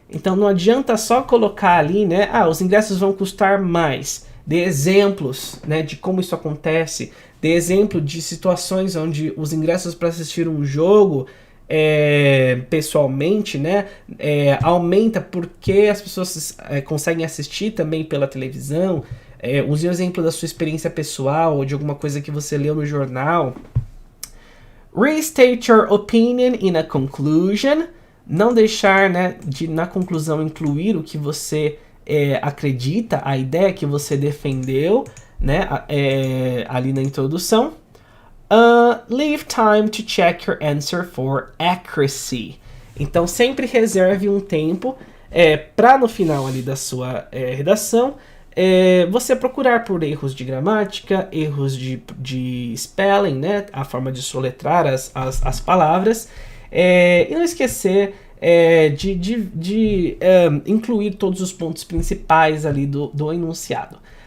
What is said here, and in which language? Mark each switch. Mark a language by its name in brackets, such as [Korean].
[Portuguese] Então, não adianta só colocar ali, né, os ingressos vão custar mais. Dê exemplos, né, de como isso acontece. Dê exemplo de situações onde os ingressos para assistir um jogo pessoalmente, né, aumenta porque as pessoas conseguem assistir também pela televisão. Use o exemplo da sua experiência pessoal ou de alguma coisa que você leu no jornal. [English] Restate your opinion in a conclusion. [Portuguese] Não deixar, né, de na conclusão incluir o que você acredita, a ideia que você defendeu, né, ali na introdução. [English] Leave time to check your answer for accuracy. [Portuguese] Então sempre reserve um tempo para no final ali da sua redação você procurar por erros de gramática, erros de spelling, né, a forma de soletrar as palavras, e não esquecer de incluir todos os pontos principais ali do enunciado.